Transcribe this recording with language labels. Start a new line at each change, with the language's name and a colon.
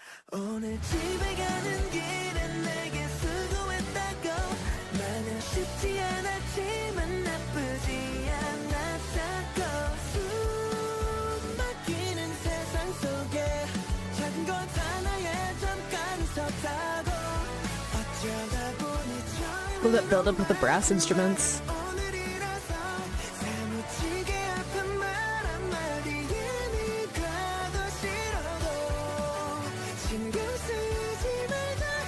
Korean: 오늘 집에 가는 길엔 내게 수고했다고 마냥 쉽지 않았지만 나쁘지 않았다고 숨 막히는 세상 속에 작은 것 하나에 잠깐 웃었다고 어쩌다 보니
English: Will that build up with the brass instruments?
Korean: 오늘이라서 사무치게 아픈 말 한마디에 네가 더 싫어도 신경 쓰지 말자